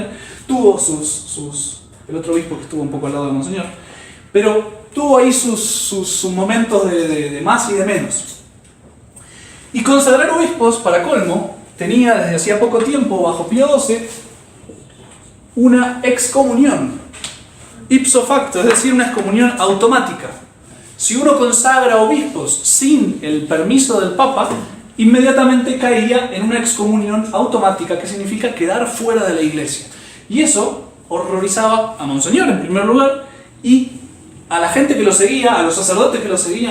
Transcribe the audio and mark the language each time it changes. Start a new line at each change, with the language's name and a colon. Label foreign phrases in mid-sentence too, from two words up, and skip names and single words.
Spanish: Tuvo el otro obispo que estuvo un poco al lado de Monseñor, pero tuvo ahí sus momentos de más y de menos. Y consagrar obispos, para colmo, tenía desde hacía poco tiempo, bajo Pío XII, una excomunión,
Latin: ipso facto,
Spanish: es decir, una excomunión automática. Si uno consagra obispos sin el permiso del Papa, inmediatamente caía en una excomunión automática, que significa quedar fuera de la iglesia. Y eso horrorizaba a Monseñor en primer lugar, y a la gente que lo seguía, a los sacerdotes que lo seguían.